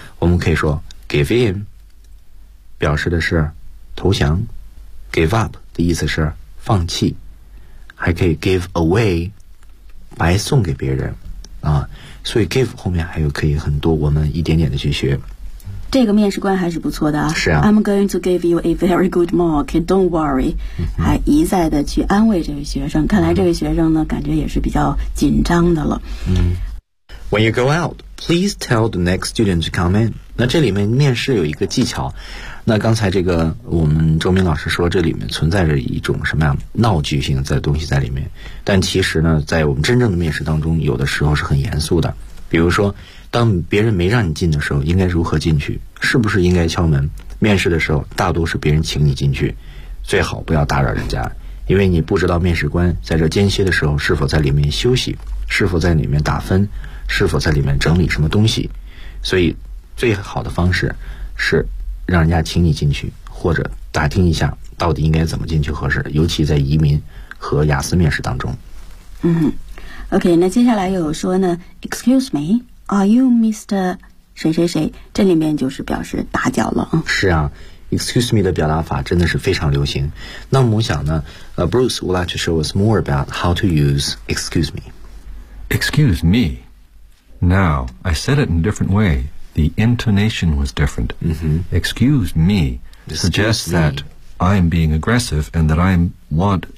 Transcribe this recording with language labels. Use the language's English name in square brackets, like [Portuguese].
[Chinese] 我们可以说 give in 表示的是投降，give up 的意思是放弃，还可以 give away 白送给别人啊，所以 give 后面还有可以很多，我们一点点的去学。这个面试官还是不错的啊。是啊。 [English] I'm going to give you a very good mark, don't worry.、嗯、 [Chinese] 还一再的去安慰这位学生，看来这位学生呢、嗯、感觉也是比较紧张的了。嗯。 [English] When you go out, please tell the next student to come in. [Chinese] 那这里面面试有一个技巧，那刚才这个我们周明老师说这里面存在着一种什么样闹剧性的东西在里面，但其实呢在我们真正的面试当中有的时候是很严肃的。比如说当别人没让你进的时候应该如何进去，是不是应该敲门，面试的时候大多是别人请你进去，最好不要打扰人家，因为你不知道面试官在这间歇的时候是否在里面休息，是否在里面打分，是否在里面整理什么东西，所以最好的方式是让人家请你进去，或者打听一下到底应该怎么进去合适，尤其在移民和雅思面试当中。嗯 ，OK， 那接下来又有说呢 ， [English] Excuse me, are you Mr. [Chinese] 谁谁谁？这里面就是表示打搅了。是啊 ，Excuse me 的表达法真的是非常流行。那么我想呢， [English] Bruce would like to show us more about how to use Excuse me. Excuse me. Now I said it in a different way. The intonation was different.、 Mm-hmm. Excuse me suggests that I am being aggressive and that I want